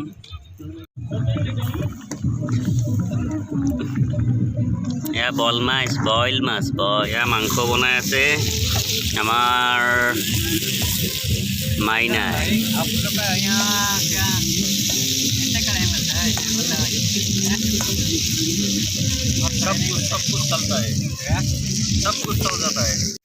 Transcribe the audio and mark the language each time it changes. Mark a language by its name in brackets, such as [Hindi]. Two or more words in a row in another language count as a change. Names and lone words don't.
[Assamese] এয়া বইল মাছ এয়া মাংস বনাই আছে আমাৰ মাইনাই [Hindi] सब कुछ चलता है सब कुछ चल जाता है